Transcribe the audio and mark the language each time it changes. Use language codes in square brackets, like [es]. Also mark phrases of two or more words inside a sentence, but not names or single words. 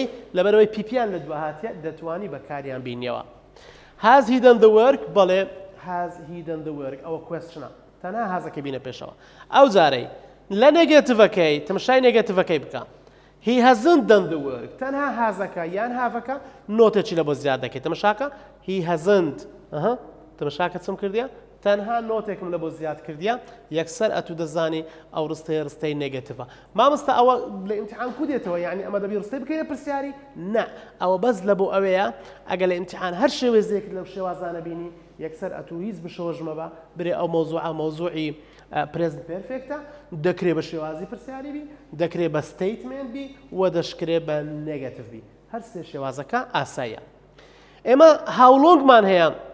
[ckb] لەبەرەوەی پیپیان لە دوهاتیە دەتوانی بەکاریان بینیەوە [en] has he done the work [ckb] بەڵێ [en] has he done the work [ckb] ئەوە کوێستچنە تەنها هازەکە بینە پێشەوە ئەو جارەی لە نێگەتیڤەکەی تەماشای نێگەتیڤەکەی بکە [en] he hasn't done the work [ckb] تەنها هازەکە یان هافەکە نۆتێکی لە بۆ زیاد دەکەیت تەماشاکە [en] he hasn't [ckb] تەماشاکە چم کردیە تەنها نۆتێکم لە بۆ زیاد کردیە یەکسەر ئەتوو دەزانی ئەو ڕستەی نێگەتیڤە مامۆستا ئەوە لە ئیمتیحان کو دێتەوە یعنی ئەمە دەبی ڕستەی بکەینە پرسیاری نە ئەوە بەس لە بۆ ئەوەیە ئەگەر لە ئیمتیحان هەر شێوێزێک لەو شێوازانە بینی یەکسەر ئەتوو هیچ بشەوەژمە بە برێ ئەو مۆزوعی [en] present perfect [ckb] دەکرێت بە شێوازی پرسیاری بی دەکرێت بە ستەیتمنت بی و دەشکرێت بە نێگەتیڤ بی هەر سێ شێوازەکە ئاساییە ئێمە هاوڵۆنگمان هەیە